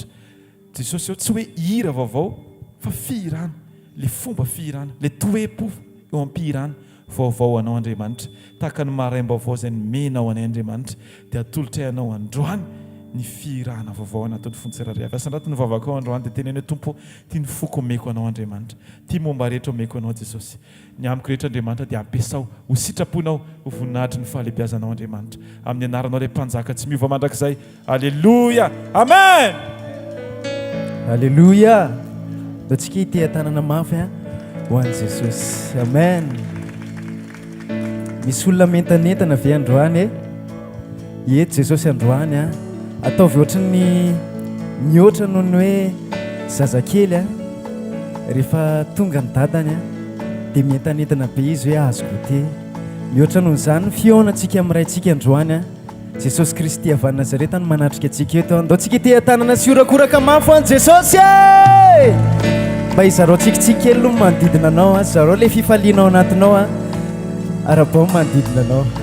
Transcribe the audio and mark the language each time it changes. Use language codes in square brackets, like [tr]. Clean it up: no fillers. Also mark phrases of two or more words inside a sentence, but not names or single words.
[mg] Jesosy tsy hoe hira vaovao fa fihirana, le fomba fihirana, le toe-po eo am-pihirana vaovao anao Andriamanitra, tahaka ny maraim-baovao izay nomenao anay Andriamanitra dia atolotra ianao androany ny fihirana vaovao anatin'ny fontsiraray avy. Asandrato ny vavaka ao androany dia teneny hoe Tompo, tia ny foko omeko anao Andriamanitra, tia momba rehetra omeko anao Jesosy. Ny amiko rehetra Andriamanitra dia ampiasao ho sitraponao ho voninahitry ny fahalehibiazanao Andriamanitra, amin'ny anaranao ilay mpanjaka tsy miova mandrakizay. Alleluia. Amen. Alleluia. Daontsika ite tanana mafy ho an'i Jesosy. Amen. Misy olona mentanentana ve androany eto Jesosy androany ataovy ohatran'ny mihoatra noho ny hoe zazakely rehefa tonga ny dadany dia mentanentana be izy hoe azo gote, mihoatra noho izany fionatsika amin'ny raintsika androany a Jesosy Kristy avy Nazareta no manatrika antsika eto andao tsika ity tanana sy orakoraka mafy an Jesosy mba izarao tsikitsika kely no manodidina anao a zarao le fifalianao anatinao a arabao manodidina anao.